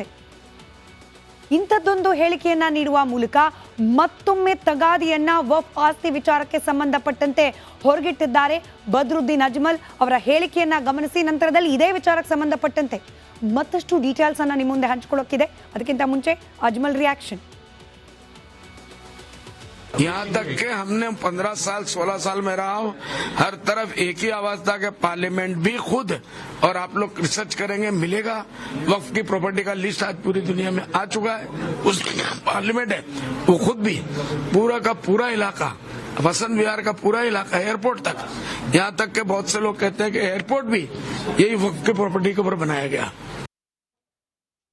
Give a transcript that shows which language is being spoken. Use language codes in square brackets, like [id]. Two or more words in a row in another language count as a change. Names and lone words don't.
[kn] ಇಂಥದ್ದೊಂದು ಹೇಳಿಕೆಯನ್ನ ನೀಡುವ ಮೂಲಕ ಮತ್ತೊಮ್ಮೆ ತಗಾದಿಯನ್ನ ವಫ್ ಆಸ್ತಿ ವಿಚಾರಕ್ಕೆ ಸಂಬಂಧಪಟ್ಟಂತೆ ಹೊರಗಿಟ್ಟಿದ್ದಾರೆ ಬದ್ರುದ್ದೀನ್ ಅಜ್ಮಲ್. ಅವರ ಹೇಳಿಕೆಯನ್ನ ಗಮನಿಸಿ ನಂತರದಲ್ಲಿ ಇದೇ ವಿಚಾರಕ್ಕೆ ಸಂಬಂಧಪಟ್ಟಂತೆ ಮತ್ತಷ್ಟು ಡೀಟೇಲ್ಸ್ ಅನ್ನ ನಿಮ್ಮ ಮುಂದೆ ಹಂಚಿಕೊಳ್ಳೋಕ್ಕಿದೆ. ಅದಕ್ಕಿಂತ ಮುಂಚೆ ಅಜ್ಮಲ್ ರಿಯಾಕ್ಷನ್. [hi] यहाँ तक के हमने 15 साल 16 साल में रहा हूँ, हर तरफ एक ही आवाज था कि पार्लियामेंट भी खुद, और आप लोग रिसर्च करेंगे मिलेगा, वक्फ की प्रॉपर्टी का लिस्ट आज पूरी दुनिया में आ चुका है. उस पार्लियामेंट है वो खुद भी पूरा का पूरा इलाका, वसंत विहार का पूरा इलाका, एयरपोर्ट तक, यहाँ तक के बहुत से लोग कहते हैं कि एयरपोर्ट भी यही वक्फ की प्रॉपर्टी के ऊपर बनाया गया.